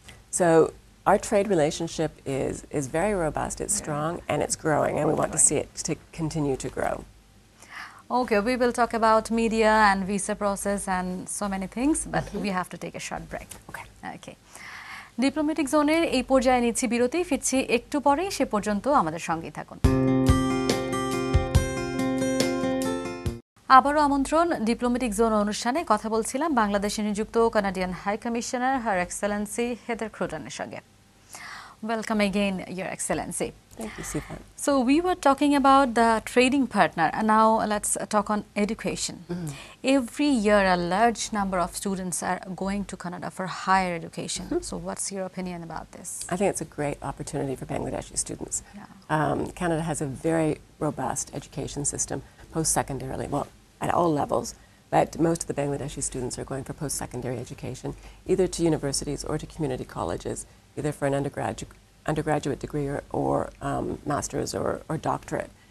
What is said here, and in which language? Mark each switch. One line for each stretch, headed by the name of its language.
English: So our trade relationship is very robust, it's strong, and it's growing, and we want to see it to continue to grow. Okay, we will talk about media and visa process and so many things, but we have to take a short break. Okay.
Bangla: Diplomatic জোনের এই পর্যায়ে নিচ্ছি বিরতি, ফিরছি একটু পরেই, সে পর্যন্ত আমাদের সঙ্গেই থাকুন। আবারও আমন্ত্রণ ডিপ্লোম্যাটিক জোন অনুষ্ঠানে। কথা বলছিলাম বাংলাদেশে নিযুক্ত কানাডিয়ান হাই কমিশনার হার এক্সেলেন্সি হেদার ক্রুডেনের সঙ্গে।
English: Welcome again, Your Excellency. Thank you, Sifa. So we were talking about the trading partner, and now let's talk on education. Every year, a large number of students are going to Canada for higher education. So what's your opinion about this? I think it's a great opportunity for Bangladeshi students. Canada has a very robust education system, post-secondarily, well, at all levels, but most of the Bangladeshi students are going for post-secondary education, either to universities or to community colleges, either for an undergraduate degree or master's or doctorate.